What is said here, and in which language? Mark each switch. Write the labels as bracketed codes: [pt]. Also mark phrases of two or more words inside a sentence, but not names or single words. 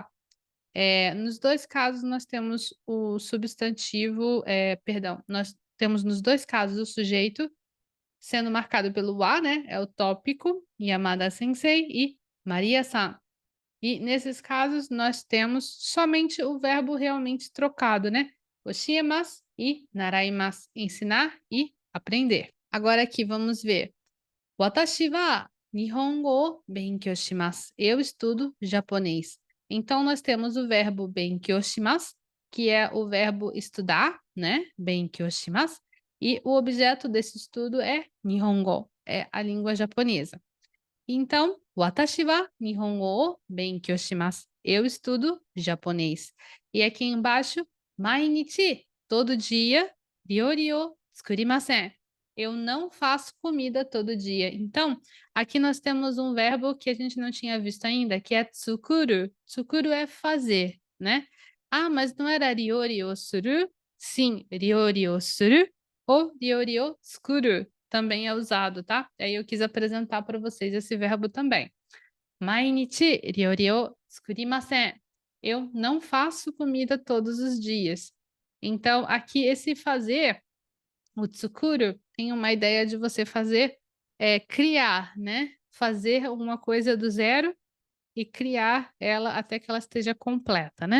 [pt] Nos dois casos, nós temos o substantivo, perdão, nós temos nos dois casos o sujeito sendo marcado pelo wa, né? É o tópico, Yamada Sensei e Maria-san. E nesses casos, nós temos somente o verbo realmente trocado, né? Oshiemasu e naraimasu, ensinar e aprender. Agora aqui vamos ver. [ja] 私は日本語を勉強します. [pt] Eu estudo japonês. Então, nós temos o verbo [ja] 勉強します, [pt] que é o verbo estudar, né? [ja] 勉強します. [pt] E o objeto desse estudo é Nihongo, é a língua japonesa. Então, [ja] 私は日本語を勉強します. [pt] Eu estudo japonês. E aqui embaixo, mainichi, todo dia, [ja] 料理を作りません. [pt] Eu não faço comida todo dia. Então, aqui nós temos um verbo que a gente não tinha visto ainda, que é tsukuru. Tsukuru é fazer, né? Ah, mas não era [ja] 料理をする? [pt] Sim, [ja] 料理をする [pt] ou [ja] 料理を作る [pt] também é usado, tá? Aí eu quis apresentar para vocês esse verbo também. [ja] 毎日料理を作りません. [pt] Eu não faço comida todos os dias. Então, aqui esse fazer, o tsukuru, tem uma ideia de você fazer, criar, né? Fazer uma coisa do zero e criar ela até que ela esteja completa, né?